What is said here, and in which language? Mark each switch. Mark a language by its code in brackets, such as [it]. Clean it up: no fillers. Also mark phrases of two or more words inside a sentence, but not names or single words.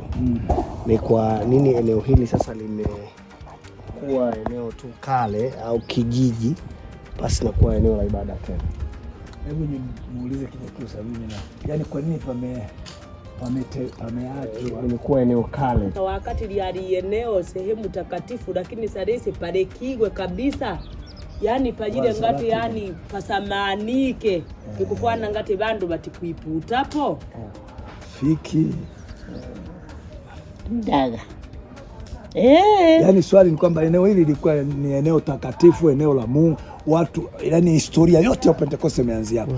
[sw] Ni kwa nini eneo hili sasa limekuwa eneo tu kale au kijiji basi na kuwa eneo la ibada tena? Hebu nimuulize Kinyakyusa mimi yaani kwa nini pameachwa limekuwa eneo kale [nyy] wakati liali [sw] eneo sehemu takatifu, lakini [nyy] sarisi parekigwe [sw] kabisa, yani [nyy] pajile ngati yani pasamanike kikufana ngati bandu batikuiputapo fiki ndaga. [sw] Yaani swali ni kwamba eneo hili lilikuwa ni eneo takatifu, eneo la Mungu, watu, yani historia yote ya Pentekoste imeanzia hapa.